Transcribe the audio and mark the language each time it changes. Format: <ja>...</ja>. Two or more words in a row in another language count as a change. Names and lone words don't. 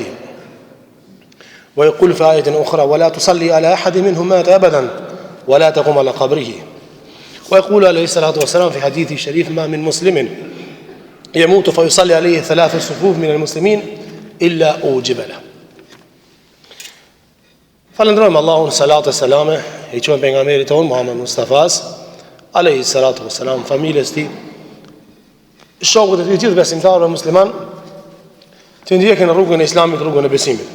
<ar>ويقول في آية أخرى ولا تصلي على أحد منهم مات أبدا ولا تقم على قبره. ويقول عليه الصلاة والسلام في حديث الشريف ما من مسلم يموت فيصلي عليه 3 صفوف من المسلمين إلا أوجب له.</ar> <sq>Falënderojmë Allahun, salatë e selame i quajmë pejgamberit ton Muhammed Mustafas</sq> <ar>عليه الصلاة والسلام,</ar> <sq>familjes tij, shokët e tij, gjithë besimtarëve musliman që ndjekin në rrugën e Islamit, rrugën e besimit.</sq>